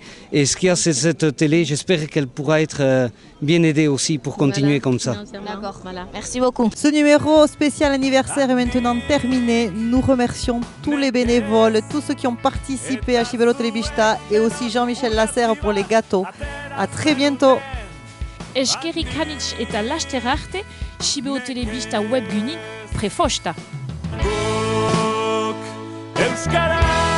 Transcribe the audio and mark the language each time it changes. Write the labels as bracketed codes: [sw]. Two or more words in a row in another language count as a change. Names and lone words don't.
[fr] Et ce qu'il y a, c'est cette télé, j'espère qu'elle pourra être bien aidée aussi pour continuer comme ça. D'accord, voilà. Merci beaucoup. Ce numéro spécial anniversaire est maintenant terminé. Nous remercions tous les bénévoles, tous ceux qui ont participé à Chibero Telebista, et aussi Jean-Michel Lasserre pour les gâteaux. À très bientôt. [eu] Eskerrik hanitz eta laster arte, Chibero Telebista webguni prefosta. Em máscara.